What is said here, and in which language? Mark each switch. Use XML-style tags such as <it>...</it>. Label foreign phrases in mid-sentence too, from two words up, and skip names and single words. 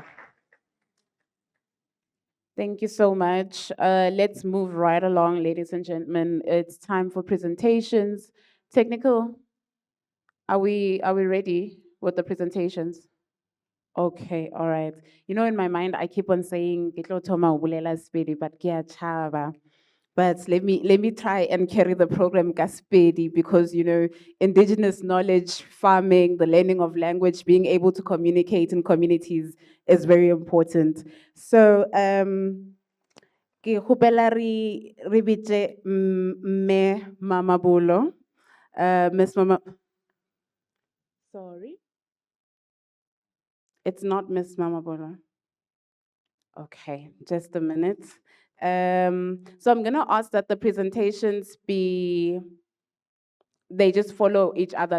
<en>Thank you so much. Let's move right along, ladies and gentlemen. It's time for presentations. Technical, are we ready with the presentations? Okay, all right. You know, in my mind, I keep on saying,</en> <st>"Ke tlo thoma ho bolela Sepedi," but ke a tshaba.</st> <en>But let me try and carry the program Gaspedi because indigenous knowledge, farming, the learning of language, being able to communicate in communities is very important.</en> <nso>So ke kgopela re bitse Mme Mamabolo.</nso> <en>Miss Mama, sorry, it's not Miss Mamabolo. Okay, just a minute. So I'm gonna ask that the presentations they just follow each other.</en>